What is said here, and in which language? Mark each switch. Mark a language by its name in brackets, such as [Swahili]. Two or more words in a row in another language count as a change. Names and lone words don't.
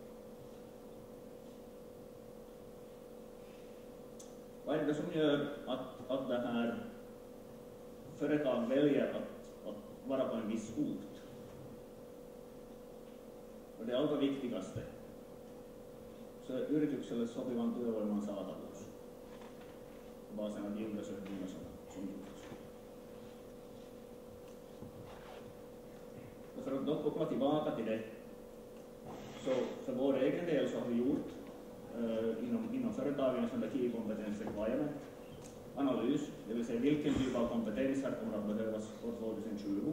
[Swedish] Vad är det som gör att det här företag väljer att vara på en viss ort? Och det allra viktigaste så är [Finnish] yritykselle sopivan työvoiman saatavuus. [Swedish] Basen on undersökningar som gjorts. Och för att då koppla tillbaka till det så för vår egen del så har vi gjort inom företagen som [English] Key Competence Requirement [Swedish] analys, det vill säga vilken typ av kompetenser kommer att behövas år 2020.